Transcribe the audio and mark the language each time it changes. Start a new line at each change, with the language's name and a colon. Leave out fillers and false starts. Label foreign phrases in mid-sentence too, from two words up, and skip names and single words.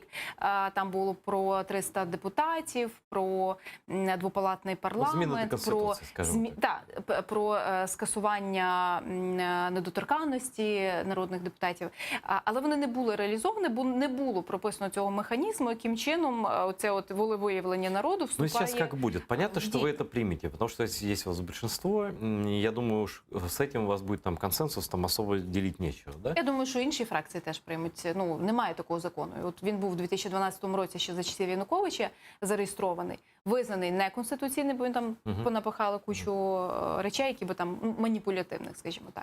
Ukrainian: Там було про 300 депутатів, про двопалатний парламент, про скасування недоторканності народних депутатів. Але вони не були реалізовані, бо не було прописано цього механізму, яким чином оце от волевиявлення народу вступає. Ну,
Russian: сейчас как будет. Понятно, что вы это примете, потому что есть у вас большинство. Я думаю, с этим у вас буде там консенсус, там особо
Ukrainian: ділити нічого,
Russian: да?
Ukrainian: Я думаю, що інші фракції теж приймуть. Ну, немає такого закону. От він був у 2012 році ще за часів Януковича зареєстрований, визнаний неконституційним, бо він там понапихали кучу речей, які би там маніпулятивних, скажімо так.